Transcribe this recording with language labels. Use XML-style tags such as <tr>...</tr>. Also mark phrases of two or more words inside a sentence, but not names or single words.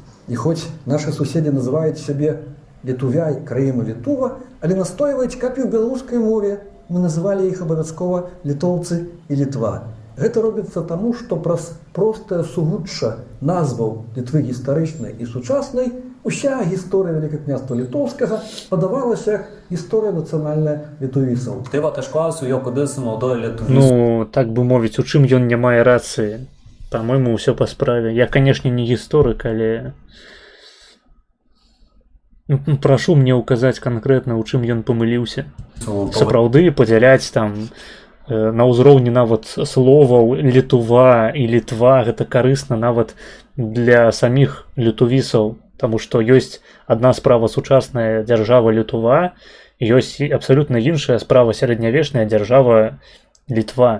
<be>І хоць нашы суседзі называюць сябе літувяй, краіну Літува, але настойваюць, каб і ў беларускай мове мы называлі іх абавязкова літоўцы і Літва. Гэта робіцца таму, што праз простае сугучча назваў Літвы гістарычнай і сучаснай уся гісторыя Вялікага княства Літоўскага падавалася як гісторыя нацыянальная літувісаў.</be> <lt>Tai va, aš klausiu jo, kodėl jis naudoja lietuvių.</lt> <be>Ну, так бы мовіць, у чым ён не мае рацыі? По-моему, ўсё па справе. Я, конечно, не гісторык, але... Прашу мне ўказаць канкрэтна, у чым ён памыліўся. Сапраўды падзяляць там на ўзроўні нават словаў Літува і Літва, гэта карысна нават для саміх літувісаў, таму што ёсць адна справа сучасная дзяржава Літува, ёсць абсалютна іншая справа сярэднявечная дзяржава Літва.</be>